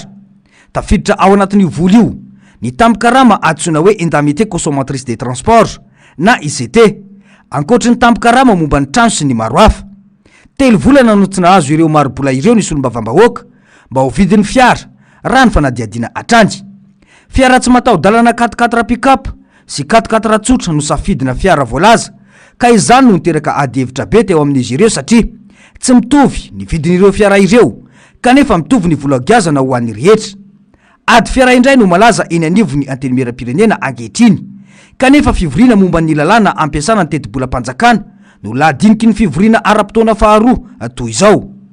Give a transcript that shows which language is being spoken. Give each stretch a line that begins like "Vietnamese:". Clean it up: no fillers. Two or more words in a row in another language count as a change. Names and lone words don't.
Malagasy: Tafiditra ao anatin'io vola io ny tampikarama antsoina hoe
French: indemnité consommatrice des transports
Malagasy: na ICT, ankoatra ny tampikarama momba ny trano sy ny maro hafa. 3 volana no tsy nahazo ireo maro-bola ireo ny solombavam-bahoaka mba ho vidin'ny fiara raha ny fanadiadiana hatrany. Fiara tsy mataho-dalana 4x4 pick-up sy 4x4 tsotra no safidina fiara voalaza ka izany no niteraka adi-hevitra be teo amin'izy ireo satria tsy mitovy ny vidin'ireo fiara ireo kanefa mitovy ny vola giazana ho an'ny rehetra. Ady fiara indray no malaza eny anivony antenimieram-pirenena ankehitriny kanefa fivoriana momba ny lalàna ampiasana ny teti-bola-panjakana no lahadiniky ny fivoriana ara-potoana faharoa toy izao.